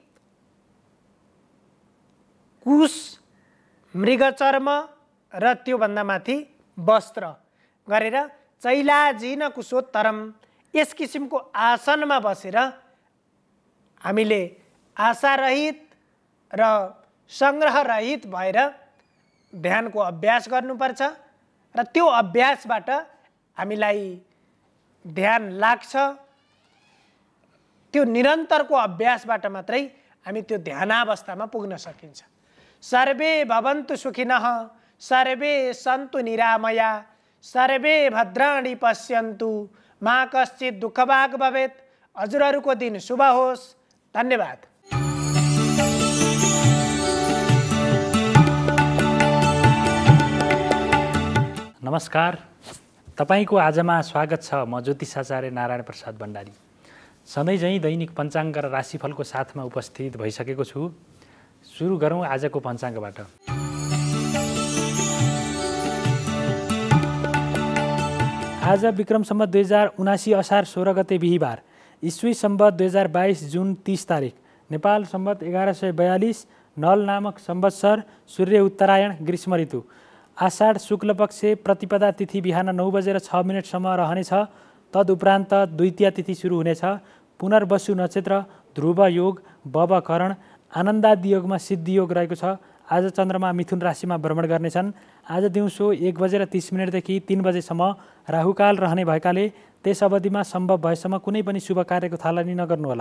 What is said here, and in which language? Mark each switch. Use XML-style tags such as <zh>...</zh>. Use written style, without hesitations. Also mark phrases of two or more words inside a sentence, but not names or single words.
<ne>कुश, मृगचर्म र त्योभन्दा माथि वस्त्र गरेर</ne> <sa>चैलाजिन कुशोत्तरम,</sa> <ne>यस किसिमको आसनमा बसेर हामीले आशारहित र सङ्ग्रहरहित भएर ध्यानको अभ्यास गर्नुपर्छ र त्यो अभ्यासबाट हामीलाई ध्यान लाग्छ। त्यो निरन्तरको अभ्यासबाट मात्रै हामी त्यो ध्यानावस्थामा पुग्न सकिन्छ।</ne> <sa>सर्वे भवन्तु सुखिनः, सर्वे सन्तु निरामया, सर्वे भद्राणि पश्यन्तु, मा कश्चित् दुःखभाग् भवेत्।</sa> <ne>हजुरहरूको दिन शुभ होस्। धन्यवाद। नमस्कार, तपाईको आजमा स्वागत छ। म ज्योतिषाचार्य नारायण प्रसाद भण्डारी सधैँ झैँ दैनिक पञ्चाङ्ग र राशिफलको साथमा उपस्थित भइसकेको छु। सुरु गरौँ आजको पञ्चाङ्गबाट। आज विक्रम सम्वत 2079 असार 16 गते बिहीबार, ईस्वी सम्वत 2022 जुन 30 तारिक, नेपाल सम्वत 1142, नल नामक संवत्सर, सूर्य उत्तरायण, ग्रीष्म ऋतु, आषाढ शुक्ल पक्ष, प्रतिपदा तिथि बिहान 9:06 रहनेछ। तदुपरान्त द्वितीया तिथि सुरु हुनेछ। पुनर्वसु नक्षत्र, ध्रुव योग, बब करण, आनन्दादि योगमा सिद्धि योग रहेको छ। आज चन्द्रमा मिथुन राशिमा भ्रमण गर्नेछन्। आज दिउँसो 1:30 देखि 3 बजेसम्म राहुकाल रहने भएकाले त्यस अवधिमा सम्भव भएसम्म कुनै पनि शुभ कार्यको थालनी नगर्नुहोला।</ne>